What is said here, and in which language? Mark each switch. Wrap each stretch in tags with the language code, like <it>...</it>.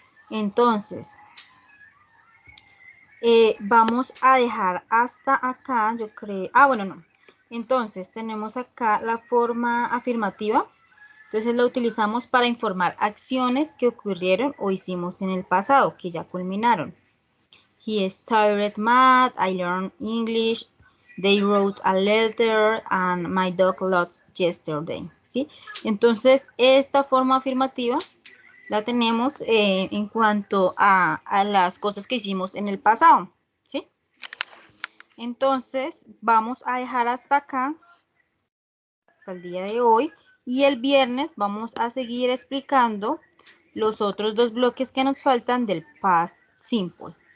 <es>Entonces, vamos a dejar hasta acá, yo creo. Bueno, no. Entonces, tenemos acá la forma afirmativa. Entonces, la utilizamos para informar acciones que ocurrieron o hicimos en el pasado, que ya culminaron.</es> <en>He started math, I learned English, they wrote a letter, and my dog lost yesterday.</en> <es>¿Sí? Entonces, esta forma afirmativa la tenemos en cuanto a las cosas que hicimos en el pasado, ¿sí? Entonces, vamos a dejar hasta acá, hasta el día de hoy, y el viernes vamos a seguir explicando los otros 2 bloques que nos faltan del past simple.</es>